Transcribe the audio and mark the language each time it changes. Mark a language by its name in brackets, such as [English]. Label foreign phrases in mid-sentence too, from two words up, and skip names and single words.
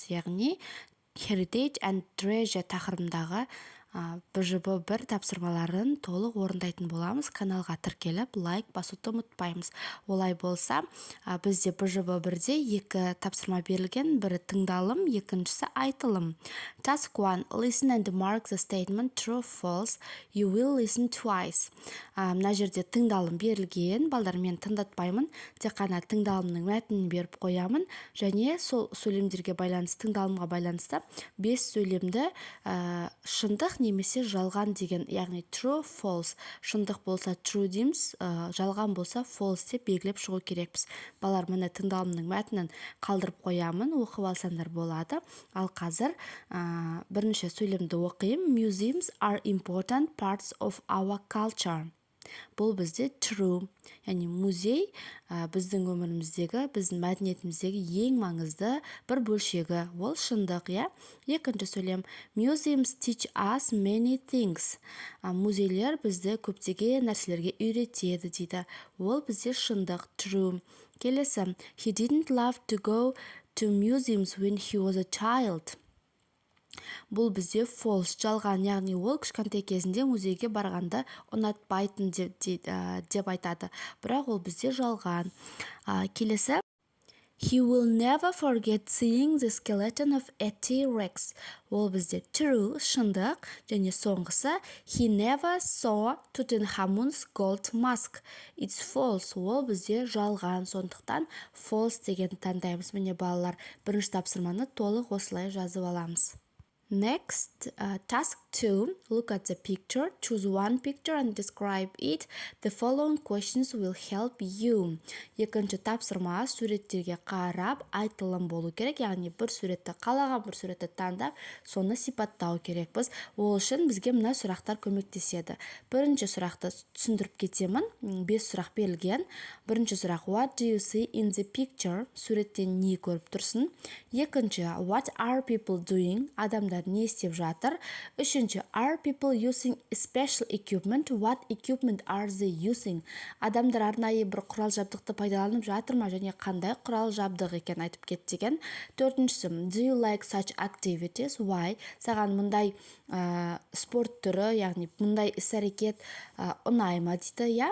[Kazakh] Яғни Heritage and Treasure тақырыбындағы БЖБ1 тапсырмаларын толық орындайтын боламыз. Каналға тіркеліп, лайк басуды ұмытпаймыз. Олай болса, бізде БЖБ1-де 2 тапсырма берілген, бірі тыңдалым, екіншісі айтылым. [English] Task 1. Listen and mark the statement true, false. You will listen twice. [Kazakh] Мына жерде тыңдалым берілген. Балдар, мен тыңдатпаймын. Тек қана тыңдалымның мәтінін беріп қоямын. Және сол сөйлемдерге байланысты, тыңдалымға байланысты 5 сөйлемді шындық немесе жалған деген, яғни [English] true, false. [Kazakh] Шындық болса true дейміз, жалған болса false деп белгілеп шығу керекпіз. Балар, міне тыңдалымның мәтінін қалдырып қоямын, оқып алсаңдар болады. Ал қазір бірінші сөйлемді оқиым. [English] Museums are important parts of our culture. [Kazakh] Бұл бізде true, яғни музей біздің өміріміздегі, біздің мәдениетіміздегі ең маңызды бір бөлшегі. Ол шындық, иә? Екінші сөйлем. [English] Museums teach us many things. [Kazakh] Музейлер бізді көптеген нәрселерге үйретеді дейді. Ол бізде шындық, true. Келесі. [English] He didn't love to go to museums when he was a child. [Kazakh] Бұл бізде false, жалған, яғни ол кішкентай кезінде музейге барғанды ұнатпайтын деп айтады. Бірақ ол бізде жалған. Келесі. [English] He will never forget seeing the skeleton of a T-Rex. [Kazakh] Ол бізде true, шындық, және соңғысы [English] he never saw Tutankhamun's gold mask. It's false. [Kazakh] Ол бізде жалған, сондықтан false деген таңдаймыз. Міне балалар, бірінші тапсырманы толық осылай жазып аламыз. [English] Next, task 2. Look at the picture. Choose one picture and describe it. The following questions will help you. [Kazakh] Екінші тапсырма суреттерге қарап айтылым болу керек. Яғни бір суретті қалаған бір суретті таңдап, соны сипаттау керекпіз. Ол үшін бізге мына сұрақтар көмектеседі. Бірінші сұрақты түсіндіріп кетемін. 5 сұрақ берілген. Бірінші сұрақ. [English] What do you see in the picture? [Kazakh] Суреттен не көріп тұрсың? Екінші. [English] What are people doing? [Kazakh] Адамдар не істеп жатыр? Үшінші, [English] are people using special equipment? What equipment are they using? [Kazakh] Адамдар арнайы бір құрал жабдықты пайдаланып жатыр ма, және қандай құрал жабдық екен айтып кет деген. Төртіншісі, [English] do you like such activities? Why? [Kazakh] Саған мұндай спорт түрі, яғни мұндай іс-әрекет ұнай ма дейді, иә?